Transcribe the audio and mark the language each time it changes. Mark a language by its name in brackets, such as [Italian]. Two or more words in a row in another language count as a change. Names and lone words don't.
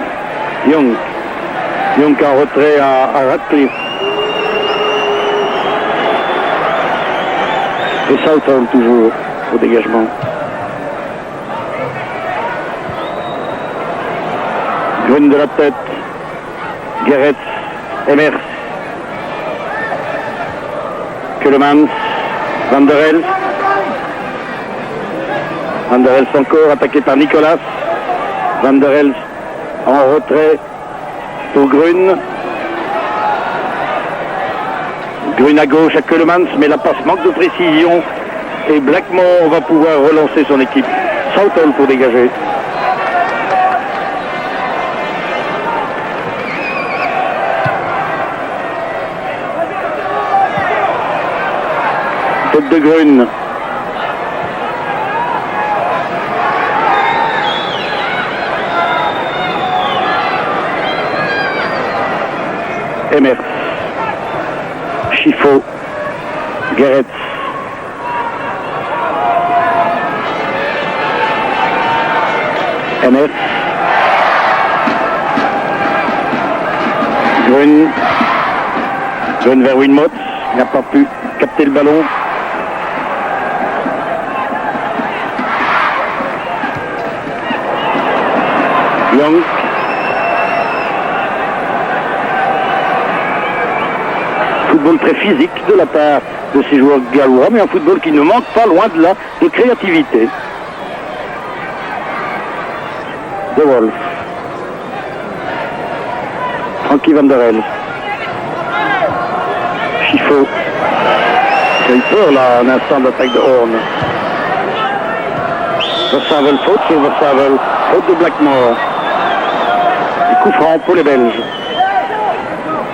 [French] Young en retrait à Radcliffe. Et Southall toujours au dégagement. Grune de la tête. Gerets. Emers. Keulemans. Van der Elst. Van der Elst encore attaqué par Nicolas. Van der Elst en retrait pour Grune. Grune à gauche à Keulemans, mais la passe manque de précision et Blackmore va pouvoir relancer son équipe. Southall pour dégager. Tête de Grune. Emers. Chifo. Gerets. Emers. Grune. Grune vers Wilmots. Il n'a pas pu capter le ballon. Young. Football très physique de la part de ces joueurs gallois, mais un football qui ne manque pas loin de là de créativité. De Wolf. Frankie Van der Elst. Chifo. J'ai eu peur là, un instant d'attaque de Horn. Versavel, faute sur Versavel, faute de Blackmore. Et coup franc pour les Belges.